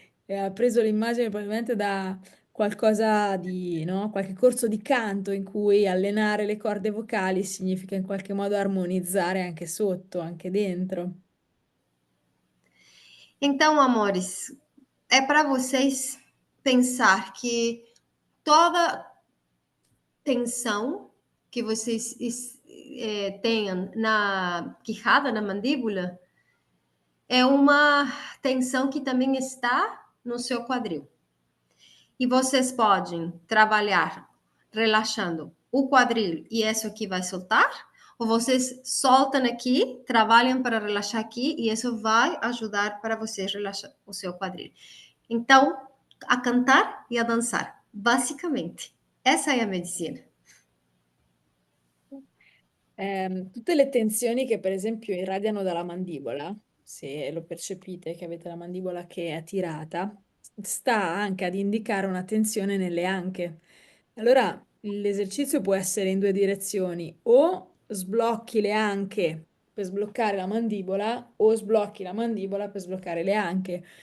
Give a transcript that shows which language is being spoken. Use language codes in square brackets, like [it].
[it] E ha preso l'immagine probabilmente da qualcosa di, no? Qualche corso di canto in cui allenare le corde vocali significa in qualche modo armonizzare anche sotto, anche dentro. [pt] Então, amores, é para vocês pensar que toda tensão que vocês tenham na quijada, na mandíbula, é uma tensão que também está no seu quadril. E vocês podem trabalhar relaxando o quadril e isso aqui vai soltar, ou vocês soltam aqui, trabalham para relaxar aqui e isso vai ajudar para vocês relaxar o seu quadril. Então, a cantar e a dançar, basicamente. Essa é a medicina. [it] Tutte le tensioni che per esempio irradiano dalla mandibola, se lo percepite che avete la mandibola che è tirata, sta anche ad indicare una tensione nelle anche. Allora l'esercizio può essere in due direzioni, o sblocchi le anche per sbloccare la mandibola o sblocchi la mandibola per sbloccare le anche.